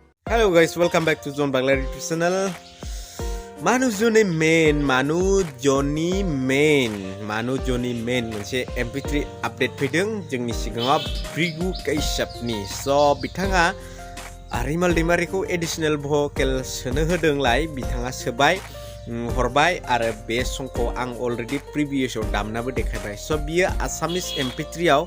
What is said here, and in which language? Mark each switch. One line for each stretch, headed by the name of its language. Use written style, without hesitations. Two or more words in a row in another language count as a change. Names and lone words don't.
English: Halo guys, welcome back to Zone Bangla YouTube channel.
Bodo: Manu Joni Main मोनसे MP3 आपडेट फैदों जोंनि सिगाङाव ब्रिगु कैशपनि बिथाङा रिमाल दैमारिखौ
English: additional vocal
Bodo: सोनो होदोंलाय बिथाङा सोबाय हरबाय आरो बे संखौ आं
English: already previous
Bodo: दामनाबो देखायबाय बियो आसामिस MP3 आव